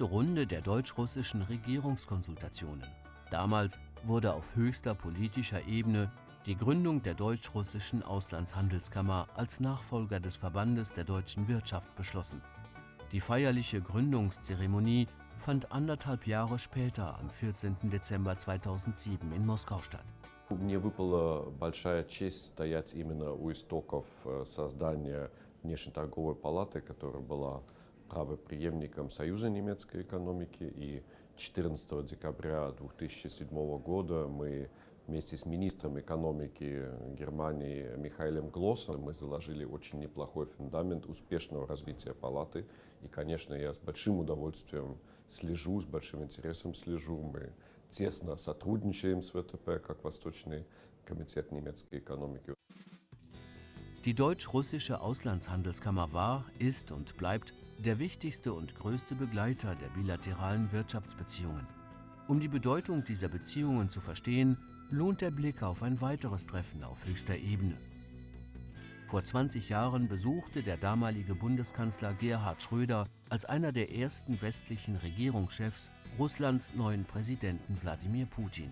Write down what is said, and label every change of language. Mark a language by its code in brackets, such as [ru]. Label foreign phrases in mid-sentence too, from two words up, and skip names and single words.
[de] Runde der deutsch-russischen Regierungskonsultationen. Damals wurde auf höchster politischer Ebene die Gründung der deutsch-russischen Auslandshandelskammer als Nachfolger des Verbandes der deutschen Wirtschaft beschlossen. Die feierliche Gründungszeremonie fand 1,5 Jahre später, am 14. Dezember 2007 in Moskau statt. [ru] Мне выпала большая честь стоять именно у истоков создания внешнеторговой палаты, которая была правопреемником Союза немецкой экономики. И 14 декабря 2007 года мы вместе с министром экономики Германии Михаэлем Глоссом мы заложили очень неплохой фундамент успешного развития палаты. И, конечно, я с большим удовольствием слежу, с большим интересом слежу. Мы тесно сотрудничаем с ВТП, как Восточный комитет немецкой экономики. [de] Die deutsch-russische Auslandshandelskammer war, ist und bleibt der wichtigste und größte Begleiter der bilateralen Wirtschaftsbeziehungen. Um die Bedeutung dieser Beziehungen zu verstehen, lohnt der Blick auf ein weiteres Treffen auf höchster Ebene. Vor 20 Jahren besuchte der damalige Bundeskanzler Gerhard Schröder als einer der ersten westlichen Regierungschefs Russlands neuen Präsidenten Wladimir Putin.